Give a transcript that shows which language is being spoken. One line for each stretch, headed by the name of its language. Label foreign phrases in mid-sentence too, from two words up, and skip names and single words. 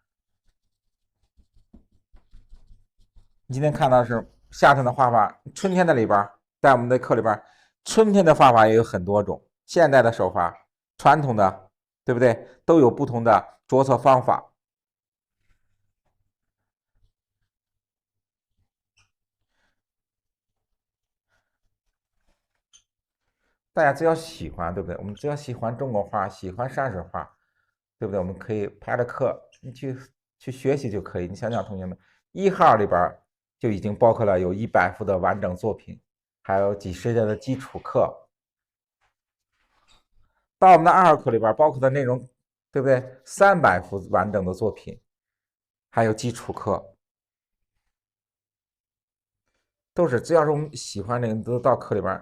Chinese: 你今天看到的是夏天的畫法，春天的裡邊，在我們的課裡邊，春天的畫法也有很多種，現代的手法，傳統的，對不對？都有不同的着色方法。大家只要喜歡，對不对？我們只要喜歡中國畫，喜歡山水畫，對不對？我們可以排着課，你去學習就可以。你想想，同學們，1號裡邊就已經包括了有100幅的完整作品，還有幾十節的基礎課。到我們的2號課裡邊，包括的內容，對不對？300幅完整的作品，還有基礎課，都是只要是我們喜歡的，都到課裡邊。